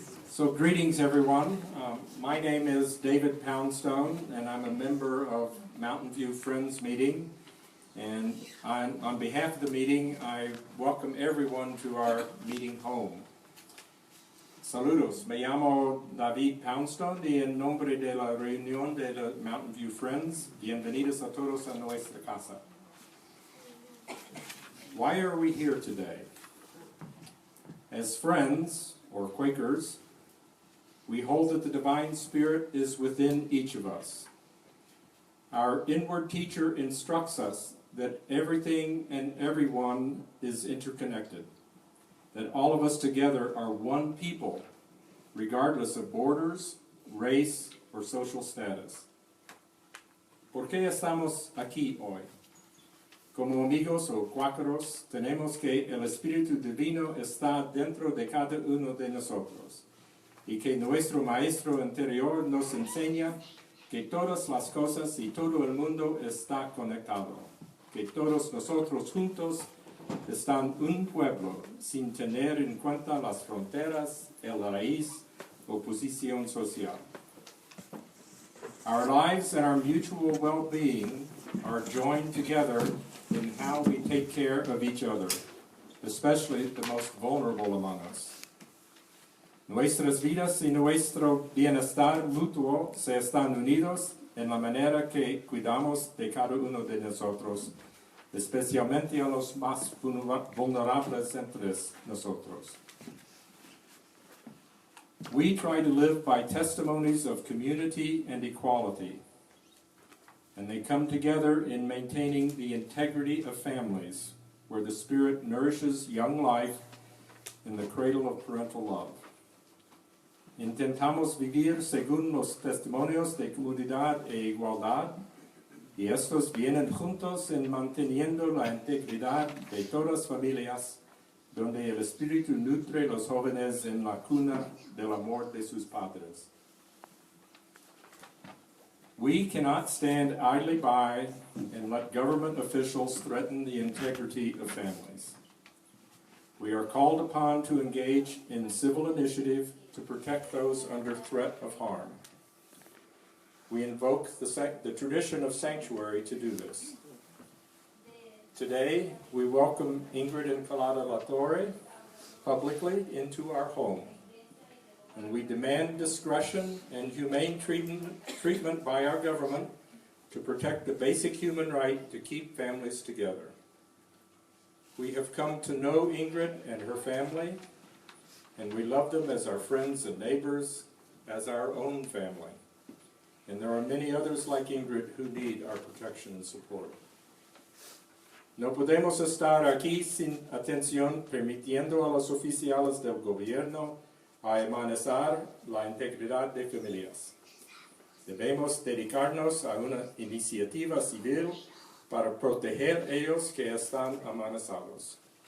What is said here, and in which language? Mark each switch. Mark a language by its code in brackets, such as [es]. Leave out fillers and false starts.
[en] So greetings everyone. My name is David Poundstone and I'm a member of Mountain View Friends Meeting. And on behalf of the meeting, I welcome everyone to our meeting home. [es] Saludos, me llamo David Poundstone y en nombre de la reunión de la Mountain View Friends, bienvenidos a todos a nuestra casa. [en] Why are we here today? As friends, or Quakers, we hold that the Divine Spirit is within each of us. Our inward teacher instructs us that everything and everyone is interconnected, that all of us together are one people, regardless of borders, race, or social status. [es] ¿Por qué estamos aquí hoy? Como amigos o cuáqueros, tenemos que el Espíritu Divino está dentro de cada uno de nosotros, y que nuestro Maestro interior nos enseña que todas las cosas y todo el mundo está conectado, que todos nosotros juntos están un pueblo sin tener en cuenta las fronteras, el raíz o posición social. [en] Our lives and our mutual well-being are joined together in how we take care of each other, especially the most vulnerable among us. [es] Nuestras vidas y nuestro bienestar mutuo se están unidos en la manera que cuidamos de cada uno de nosotros, especialmente a los más vulnerables entre nosotros. [en] We try to live by testimonies of community and equality, and they come together in maintaining the integrity of families, where the Spirit nourishes young life in the cradle of parental love. [es] Intentamos vivir según los testimonios de comunidad e igualdad, y estos vienen juntos en manteniendo la integridad de todas las familias, donde el Espíritu nutre a los jóvenes en la cuna del amor de sus padres. [en] We cannot stand idly by and let government officials threaten the integrity of families. We are called upon to engage in civil initiative to protect those under threat of harm. We invoke the tradition of sanctuary to do this. Today, we welcome Ingrid and Colada La Torre publicly into our home. and we demand discretion and humane treatment by our government to protect the basic human right to keep families together. We have come to know Ingrid and her family, and we love them as our friends and neighbors, as our own family. And there are many others like Ingrid who need our protection and support. [es] No podemos estar aquí sin atención permitiendo a los oficiales del gobierno a amenazar la integridad de familias. Debemos dedicarnos a una iniciativa civil para proteger a ellos que están amenazados.